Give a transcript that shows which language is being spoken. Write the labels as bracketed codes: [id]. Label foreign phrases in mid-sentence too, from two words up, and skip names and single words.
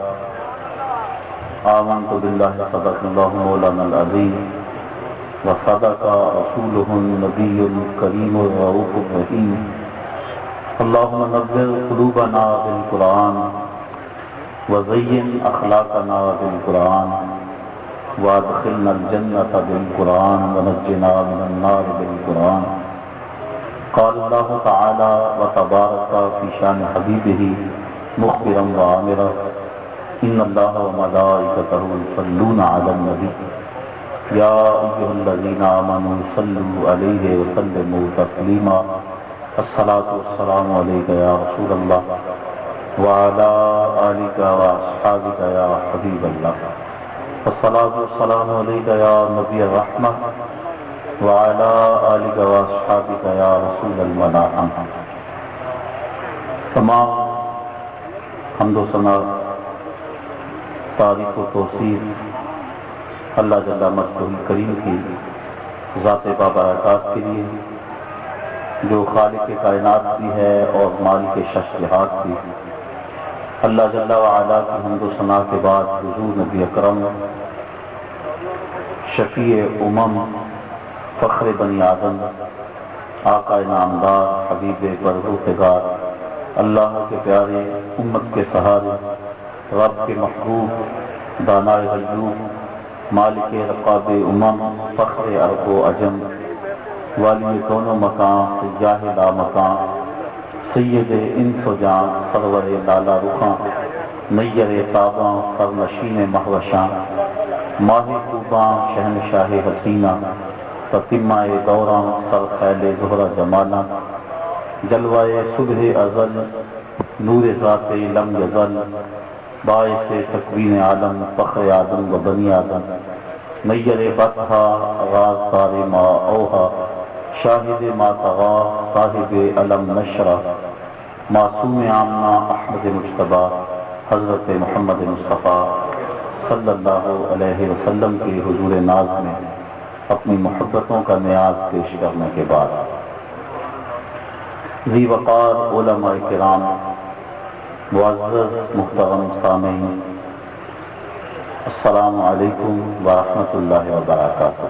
[ar] آمنت باللہ صدق اللہ مولانا العظیم وصدق رسوله النبی الکریم الرؤوف الرحیم اللہم نور قلوبنا بالقرآن وزین اخلاقنا بالقرآن وادخلنا الجنة بالقرآن ونجنا من النار بالقرآن قال اللہ تعالی وتبارک فی شان حبیبہ مخبرا وعامرا ان اللہ وملائکتہ یصلون علی النبی یا ایھا الذین آمنوا صلوا علیہ وسلموا تسلیما الصلاۃ والسلام علیک یا رسول اللہ وعلی آلک واصحابک یا حبیب اللہ الصلاۃ والسلام علیک یا نبی الرحمہ وعلی آلک واصحابک یا رسول الملاحمہ۔ [ur] تمام حمد و ثنا، تعریف و توصیف اللہ [ar] جل مجدہ الکریم [ur] کی ذات بابرکات کے لیے، جو خالق کائنات بھی ہے اور مالک ششہات بھی۔ اللہ [ar] جل وعلا [ur] کی حمد و ثنا کے بعد حضور نبی اکرم شفیع امم، فخر بنی آدم، آقا نامدار، حبیب پروردگار، اللہ کے پیارے، امت کے سہارے، رب کے محبوب، دانائے غیوب، مالک رقاب امم، فخر عرب و عجم، والی کون و مکان، سیاہ لا مکان، سید انس و جان، سرور لالا رخاں، نیر تاباں، سرنشین مہوشاں، ماہ خوباں، شہنشاہ حسینہ، تتمہ دوراں، سر خیل زہرہ جمالاں، جلوہ صبح ازل، نور ذات لم یزل، باعث تکوین عالم، فخر آدم و بنی آدم، نیر بطحا، رازدار [ar] ما اوہا، [ur] شاہد [ar] ما طغا، [ur] صاحب [ar] علم نشرہ، [ur] معصوم آمنہ، احمد مجتبیٰ، حضرت محمد مصطفیٰ [ar] صلی اللہ علیہ وسلم [ur] کے حضور ناز میں اپنی محبتوں کا نیاز پیش کرنے کے بعد، ذی وقار علماء کرام، معزز محترم سامعین، [ar] السلام علیکم ورحمۃ اللہ وبرکاتہ۔